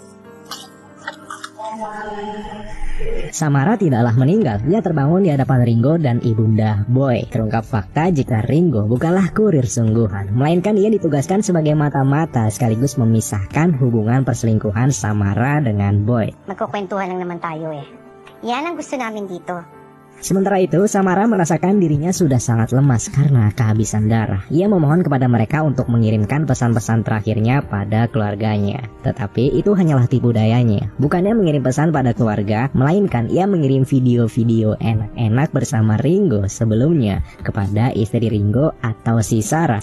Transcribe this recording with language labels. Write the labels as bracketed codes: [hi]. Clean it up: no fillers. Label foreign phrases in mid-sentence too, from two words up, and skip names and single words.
[id] Samara tidaklah meninggal. Dia terbangun di hadapan Ringo dan ibunda Boy. Terungkap fakta jika Ringo bukanlah kurir sungguhan, melainkan ia ditugaskan sebagai mata-mata sekaligus memisahkan hubungan perselingkuhan Samara dengan Boy. [tl] Magkukwentuhan lang naman tayo eh. Yan ang gusto namin dito. [id] Sementara itu, Samara merasakan dirinya sudah sangat lemas karena kehabisan darah. Ia memohon kepada mereka untuk mengirimkan pesan-pesan terakhirnya pada keluarganya. Tetapi itu hanyalah tipu dayanya. Bukannya mengirim pesan pada keluarga, melainkan ia mengirim video-video enak-enak bersama Ringo sebelumnya kepada istri Ringo atau si Sarah.